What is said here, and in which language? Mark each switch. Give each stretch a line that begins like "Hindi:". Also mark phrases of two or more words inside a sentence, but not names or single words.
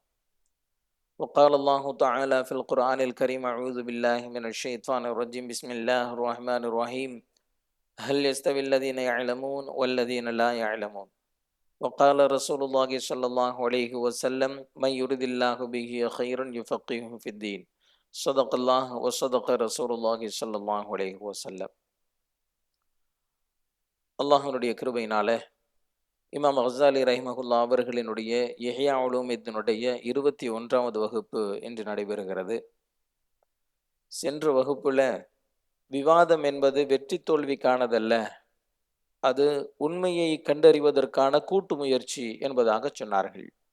Arabic: وقال الله تعالى في القرآن الكريم: أعوذ بالله من الشيطان الرجيم، بسم الله الرحمن الرحيم. هل يستوي الذين يعلمون والذين لا يعلمون؟ وقال رسول الله صلى الله عليه وسلم: من يرد الله به خيرا يفقهه في الدين. صدق الله وصدق رسول الله صلى الله عليه وسلم.
Tamil: அல்லாஹ்வுடைய கிருபையினால இமாம் கஸாலி ரஹிமஹுல்லா அவர்களினுடைய இஹ்யா உலூமித்தினுடைய 21வது வகுப்பு இன்று நடைபெறுகிறது. சென்ற வகுப்புல விவாதம் என்பது வெற்றி தோல்விக்கானதல்ல, அது உண்மையை கண்டறிவதற்கான கூட்டு முயற்சி என்பதாக சொன்னார்கள்.